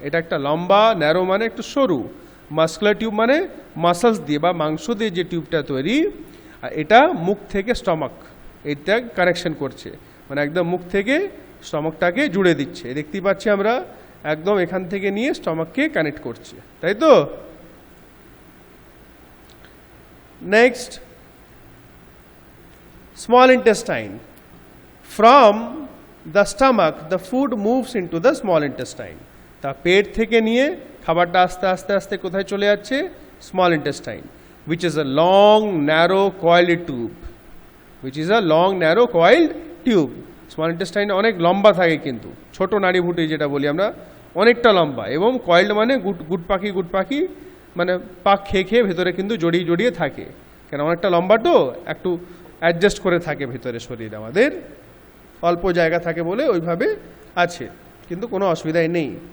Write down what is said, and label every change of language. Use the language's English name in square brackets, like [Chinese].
[Bangla] এটা একটা লম্বা, ন্যারো মানে একটু সরু, মাস্কুলার টিউব মানে মাসলস দিয়ে বা মাংস দিয়ে যে টিউবটা তৈরি, আর এটা মুখ থেকে স্টমাক এটা কানেকশন করছে, মানে একদম মুখ থেকে স্টমাকটাকে জুড়ে দিচ্ছে। দেখতেই পাচ্ছি আমরা একদম এখান থেকে নিয়ে স্টমাককে কানেক্ট করছে, তাই তো? [English] Next, small intestine. From the stomach the food moves into the small intestine. [Bangla] তা পেট থেকে নিয়ে খাবারটা আস্তে আস্তে আস্তে কোথায় চলে যাচ্ছে? [English] Small intestine, which is a long narrow coiled tube, which is a long narrow coiled tube. [Bangla] Small intestine অনেক লম্বা থাকে, কিন্তু ছোট নাড়িভুঁটি যেটা বলি আমরা অনেকটা লম্বা, এবং কয়েলড মানে গুড পাখি মানে পাক খেয়ে খেয়ে ভেতরে কিন্তু জড়িয়ে জড়িয়ে থাকে, কেন অনেকটা লম্বা তো একটু অ্যাডজাস্ট করে থাকে ভেতরে শরীর আমাদের, অল্প জায়গা থাকে বলে ওইভাবে আছে, কিন্তু কোনো অসুবিধাই নেই।